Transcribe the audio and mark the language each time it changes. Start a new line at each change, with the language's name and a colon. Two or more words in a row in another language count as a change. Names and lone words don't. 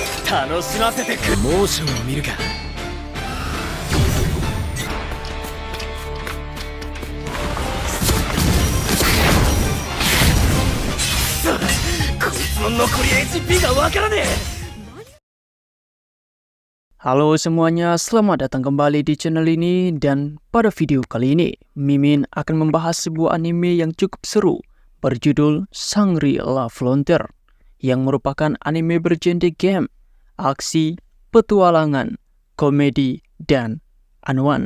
Japanese: 楽しませてく。モーションを見るか。こいつの残り HP がわからねえ。
Indonesian: Halo semuanya, selamat datang kembali di channel ini. Dan pada video kali ini, Mimin akan membahas sebuah anime yang cukup seru berjudul Shangri-La Frontier, yang merupakan anime bergenre game, aksi, petualangan, komedi, dan anuan.